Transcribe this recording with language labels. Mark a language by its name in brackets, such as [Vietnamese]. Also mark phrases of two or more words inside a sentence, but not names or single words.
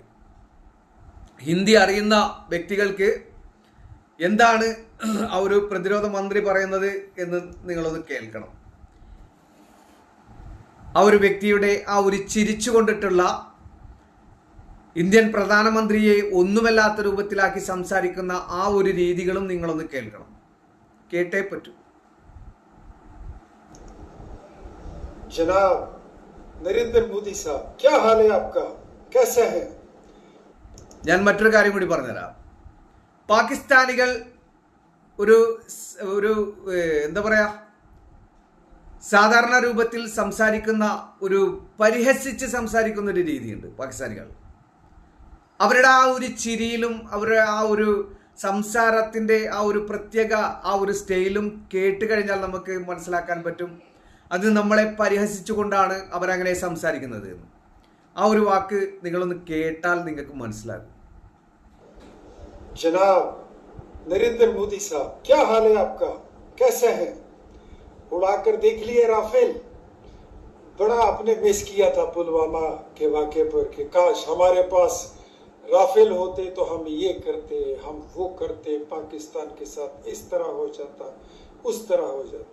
[Malayalam] ഹിന്ദി അറിയുന്ന വ്യക്തികൾക്ക് എന്താണ് ആ ഒരു പ്രതിരോധ മന്ത്രി പറയുന്നത് എന്ന് നിങ്ങളൊന്ന് കേൾക്കണം. ആ ഒരു വ്യക്തിയുടെ ആ ഒരു ചിരിച്ചുകൊണ്ടിട്ടുള്ള ഇന്ത്യൻ പ്രധാനമന്ത്രിയെ ഒന്നുമല്ലാത്ത രൂപത്തിലാക്കി സംസാരിക്കുന്ന ആ ഒരു രീതികളും നിങ്ങളൊന്ന് കേൾക്കണം. കേട്ടേ പറ്റൂ. [Urdu] جناب نریندر مودی صاحب، کیا حال ہے آپ کا، کیسا ہے? [Malayalam] ഞാൻ മറ്റൊരു കാര്യം കൂടി പറഞ്ഞുതരാം. പാകിസ്ഥാനികൾ ഒരു എന്താ പറയാ, സാധാരണ രൂപത്തിൽ സംസാരിക്കുന്ന ഒരു പരിഹസിച്ച് സംസാരിക്കുന്ന ഒരു രീതിയുണ്ട് പാകിസ്ഥാനികൾ. അവരുടെ ആ ഒരു ചിരിയിലും അവരുടെ ആ ഒരു സംസാരത്തിന്റെ ആ ഒരു പ്രത്യേക ആ ഒരു സ്റ്റൈലും കേട്ട് കഴിഞ്ഞാൽ നമുക്ക് മനസ്സിലാക്കാൻ പറ്റും അത് നമ്മളെ പരിഹസിച്ചുകൊണ്ടാണ് അവരങ്ങനെ സംസാരിക്കുന്നത് എന്ന്. ആ ഒരു വാക്ക് നിങ്ങളൊന്ന് കേട്ടാൽ നിങ്ങൾക്ക് മനസ്സിലാകും. [Urdu] جناب نریندر مودی صاحب، کیا حال ہے آپ کا، کیسا ہے? اڑا کر دیکھ لیے رافیل? بڑا آپ نے مس کیا تھا پلوامہ کے واقعے پر کہ کاش ہمارے پاس رافیل ہوتے تو ہم یہ کرتے، ہم وہ کرتے، پاکستان کے ساتھ اس طرح ہو جاتا، اس طرح ہو جاتا.